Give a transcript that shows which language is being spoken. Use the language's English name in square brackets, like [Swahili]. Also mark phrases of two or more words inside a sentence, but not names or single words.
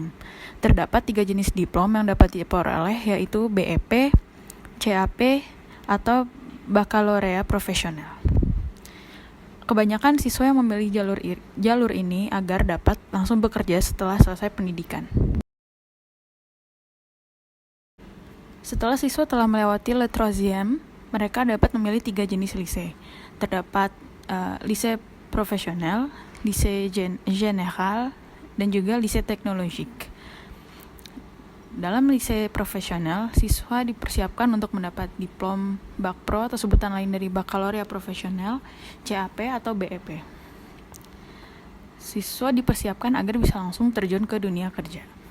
[Indonesian] Terdapat 3 jenis diplom yang dapat diperoleh, yaitu BEP, CAP, atau Baccalaureat Profesional. Kebanyakan siswa yang memilih jalur ini agar dapat langsung bekerja setelah selesai pendidikan. Setelah siswa telah melewati [French] le troisième, [Indonesian] mereka dapat memilih 3 jenis lise. Terdapat lise profesional, lise général, dan juga lise teknologik. Dalam lise profesional, siswa dipersiapkan untuk mendapat diplom Bac Pro atau sebutan lain dari Baccalaureat Profesional, CAP atau BEP. Siswa dipersiapkan agar bisa langsung terjun ke dunia kerja.